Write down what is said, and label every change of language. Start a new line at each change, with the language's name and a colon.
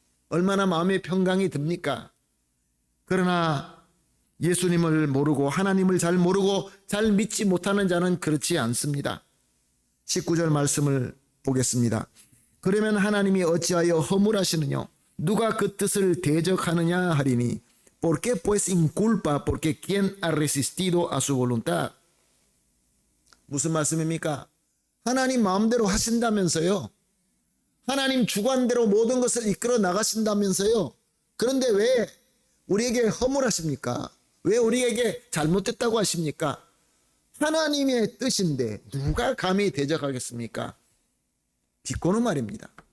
Korean: 얼마나 마음의 평강이 듭니까? 그러나 예수님을 모르고 하나님을 잘 모르고 잘 믿지 못하는 자는 그렇지 않습니다. 19절 말씀을 보겠습니다. 그러면 하나님이 어찌하여 허물하시느냐? 누가 그 뜻을 대적하느냐 하리니
Spanish: ¿Por qué pues inculpa? Porque ¿quién ha resistido a su voluntad?
Korean: 무슨 말씀입니까? 하나님 마음대로 하신다면서요. 하나님 주관대로 모든 것을 이끌어 나가신다면서요. 그런데 왜 우리에게 허물하십니까? 왜 우리에게 잘못됐다고 하십니까? 하나님의 뜻인데 누가 감히 대적하겠습니까? 비꼬는 말입니다.